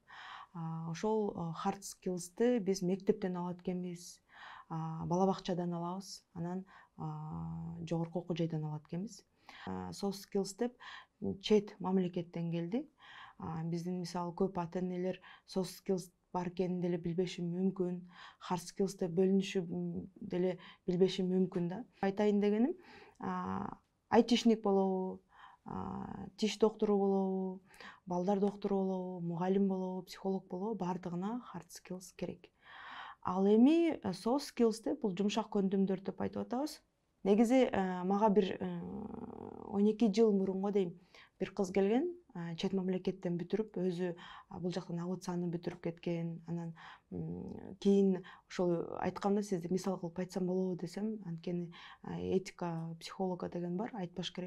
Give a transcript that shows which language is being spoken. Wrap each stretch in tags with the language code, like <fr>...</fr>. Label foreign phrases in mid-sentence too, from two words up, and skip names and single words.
<ky>Ошол</ky> <en>hard skills'ты</en> <ky>биз мектептен алат экенбиз, бала бакчадан алабыз, анан жогорку окуу жайдан алат экенбиз.</ky> <en>Soft skills</en> <ky>деп чет мамлекеттен келди. Биздин мисалы көп ата-энелер</ky> <en>soft skills</en> <ky>бар экенин деле билбеши мүмкүн,</ky> <en>hard skills</en> <ky>деп бөлүнүшү деле билбеши мүмкүн да. Айтайын дегеним, айтишник болобу, тиш доктору болобу, балдар доктору болобу, мугалим болобу, психолог болобу, баардыгына</ky> <en>hard skills</en> <ky>керек. Ал эми</ky> <en>soft skills</en> <ky>деп бул жумшак көндүмдөр деп айтып атабыз. Негизи мага бир 12 жыл мурунга дейм бир кыз келген, чет мамлекеттен бүтүрүп, өзү бул жактан АУЦаны бүтүрүп кеткен. Анан кийин ошол айтканда сизди мисал кылып айтсам болобу десем, анткени этика психолога деген бар, айтпаш керек.</ky>